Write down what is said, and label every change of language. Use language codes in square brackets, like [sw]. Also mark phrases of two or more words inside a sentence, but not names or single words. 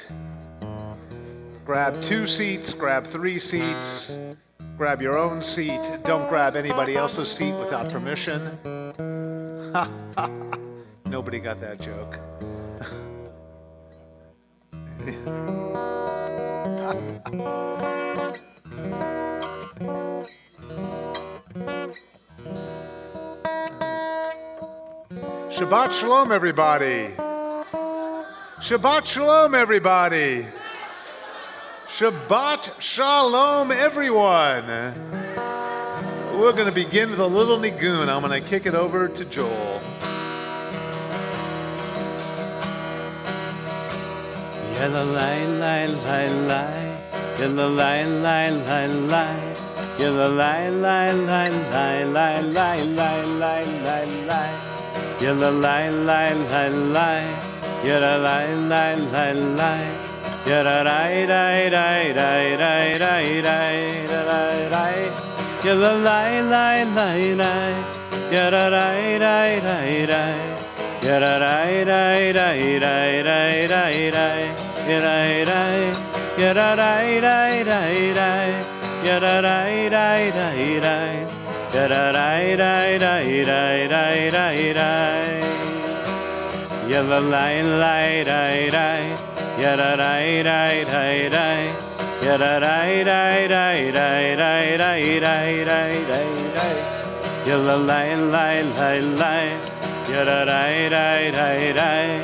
[en] Grab 2 seats, grab 3 seats. Grab your own seat. Don't grab anybody else's seat without permission. Nobody got that joke. [he] Shabbat Shalom, [en] everybody. [he] Shabbat Shalom, [en] everybody. [he] Shabbat Shalom, [en] everyone. We're going to begin with a little nigun. I'm going to kick it over to Joel. Yalla lai lai lai lai, yalla lai lai lai lai, yalla lai lai lai lai lai lai lai lai lai lai, yalla lai lai lai lai, yalla lai lai lai lai, yalla rai rai rai rai rai rai rai rai rai, yalla lai lai lai lai, yalla rai rai rai rai, yalla rai rai rai rai rai rai rai. Rai rai, yara rai rai rai rai, yara rai rai rai rai, yara rai rai rai rai rai rai rai, yara rai rai rai rai, yara rai rai rai rai, yara rai rai rai rai rai rai rai rai rai, yara rai rai rai rai, yara rai rai rai rai.